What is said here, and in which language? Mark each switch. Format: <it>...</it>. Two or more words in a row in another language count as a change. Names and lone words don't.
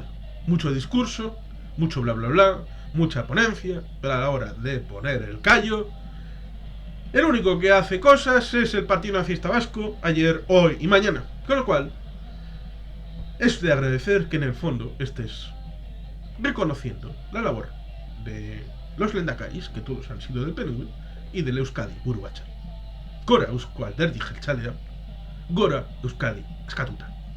<es>Mucho discurso, mucho bla bla bla, mucha ponencia, pero a la hora de poner el callo, El único que hace cosas es el Partido Nacionalista Vasco, ayer, hoy y mañana. Con lo cual, es de agradecer que en el fondo estés reconociendo la labor de los lendakaris, que todos han sido del PNV, y del Euskadi Buru Batzar.</es> <eu>Gora Eusko Alderdi Jeltzalea, Gora Euskadi Eskatuta.</eu>